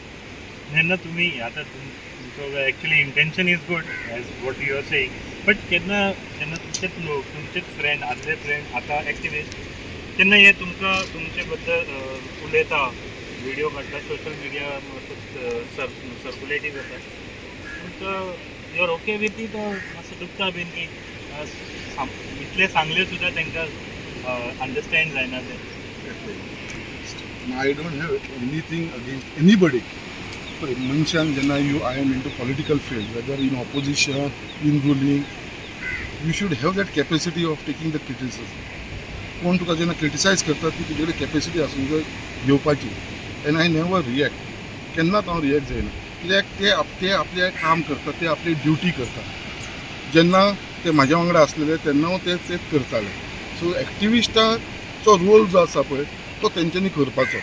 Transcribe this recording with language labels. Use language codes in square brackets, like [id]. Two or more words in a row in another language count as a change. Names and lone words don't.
[kok] जेन्ना तुमी आतां तुमचो [en] actually intention is good as what you are saying, [kok] बट जेन्ना तुमचेच लोक, तुमचेच फ्रेंड, आदले फ्रेंड आतां एक्टिविस्ट, तेन्ना हे तुमकां तुमचे बद्दल उलयता, व्हिडिओ काडटा, [en] social media [kok] सर्कुलेटी जाता, तुमकां [en] you are ok with it, [kok] मातसो दुखता बीन की इतले सांगले सुद्दां तांकां अंडरस्टँड जायना ते. [en] I don't have anything against anybody. [kok] मनशान जेन्ना [en] I am into political field, whether in opposition, in ruling, you should have that capacity of taking the criticism. [kok] कोण तुका जेन्ना क्रिटिसायज करता ती तुजे कडेन कॅपेसिटी आसूंक जाय घेवपाची. [en] And I never react, [kok] केन्नाच हांव रियॅक्ट जायना, कित्याक ते आपलें काम करता, ते आपली ड्युटी करता. जेन्ना ते म्हाज्या वांगडा आसलेले तेन्ना हांव तेच करताले. सो एक्टिविस्टाचो रोल जो आसा पळय तो तेंच्यांनी करपाचो.